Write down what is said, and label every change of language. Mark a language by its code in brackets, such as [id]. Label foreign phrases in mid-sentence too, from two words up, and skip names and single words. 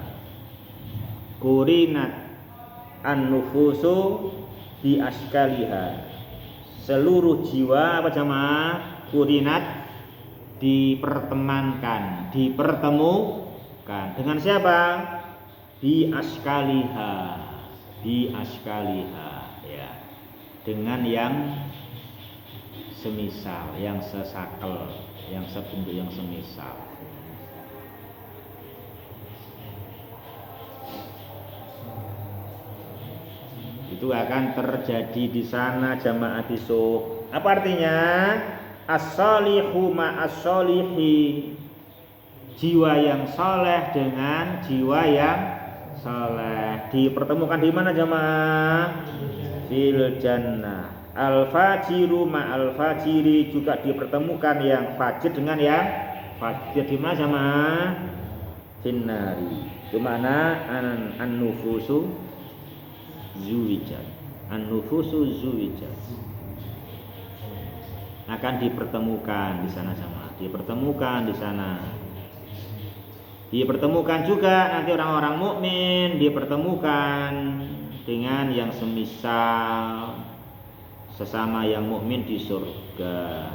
[ar] قرنت النفوس بأشكالها. [id] Seluruh jiwa apa jamaah? Kurinat dipertemankan, dipertemukan dengan siapa? [ar] بأشكالها بأشكالها ya. [id] Dengan yang semisal, yang sesakel, yang sebentuk, yang semisal. Itu akan terjadi di sana jamaah besok. Apa artinya? [ar] الصالح مع الصالح. [id] Jiwa yang soleh dengan jiwa yang soleh dipertemukan di mana jamaah? [ar] في الجنة الفاجر مع الفاجر, [id] juga dipertemukan yang fajir dengan yang fajir di mana jamaah? [ar] في النار. [id] Itu mana [ar] النفوس زوجت. النفوس زوجت. [id] Akan dipertemukan di sana sama, dipertemukan di sana. Dipertemukan juga nanti orang-orang mukmin dipertemukan dengan yang semisal sesama yang mukmin di surga.